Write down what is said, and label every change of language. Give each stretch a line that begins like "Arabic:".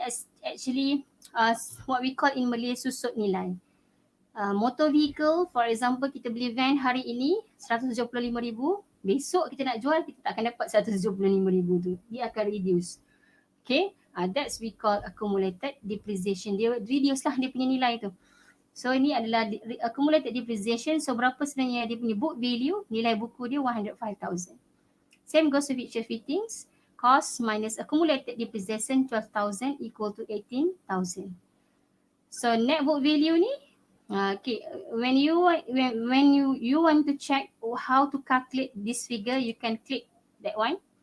English: As actually what we call in Malay susut nilai.
Malay: Motor vehicle, for example, kita beli van hari ini 175,000, besok kita nak jual, kita tak akan dapat 175,000 tu, dia akan reduce.
English: Okay, that's we call accumulated depreciation.
Malay: Dia reduce lah dia punya nilai tu. So ini adalah accumulated depreciation. So berapa sebenarnya dia punya book value, nilai buku dia 105,000.
English: Same goes to feature fittings. Cost minus accumulated depreciation 12,000 equal to 18,000. So net book value
Malay: ni,
English: okay, when you want to check how to calculate this figure, you can click that one.